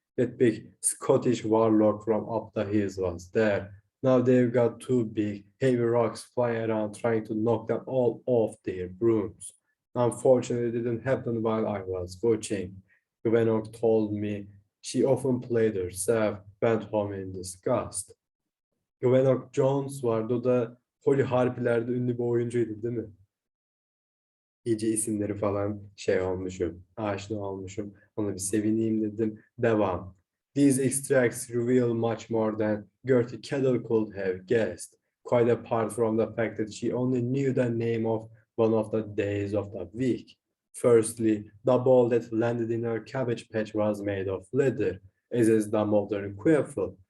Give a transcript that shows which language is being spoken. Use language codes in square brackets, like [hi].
[en] That big Scottish warlock from up the hills was there. Now they've got two big, heavy rocks flying around trying to knock them all off their brooms. Unfortunately, it didn't happen while I was watching. Gwenna told me she often played herself, went home in disgust. [tr] Gwenna Jones vardı, o da Holly Harpy'lerde ünlü bir oyuncuydu değil mi? İyice isimleri falan şey olmuşum, aşina olmuşum. Ona bir sevineyim dedim. Devam. [en] These extracts reveal much more than Gertie Kettle could have guessed, quite apart from the fact that she only knew the name of one of the days of the week. Firstly, the ball that landed in her cabbage patch was made of leather, as is the modern quiffle.